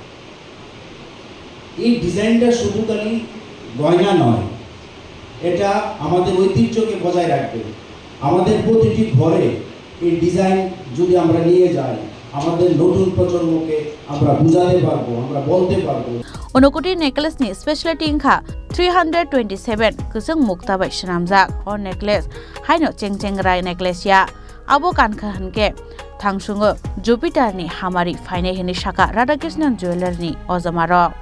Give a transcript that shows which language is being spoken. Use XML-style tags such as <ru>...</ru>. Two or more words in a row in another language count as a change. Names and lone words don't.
<bn>এই ডিজাইনটা শুধু খালি গয়না নয়, এটা আমাদের ঐতিহ্যকে বজায় রাখবে। আমাদের প্রতিটি ঘরে এই ডিজাইন যদি আমরা নিয়ে যাই, আমাদের নতুন প্রজন্মকে আমরা বুঝাতে পারবো, আমরা বলতে পারবো।</bn> <trp>Unukoti necklace ni specialty ingkha 327 kusung mukta bai shnamjak or necklace haino chengcheng rai necklace ya abo kankha hanke thangsungo Jupiter ni hamari faine hini saka Radhakrishnan Jeweler ni ojamaro</trp>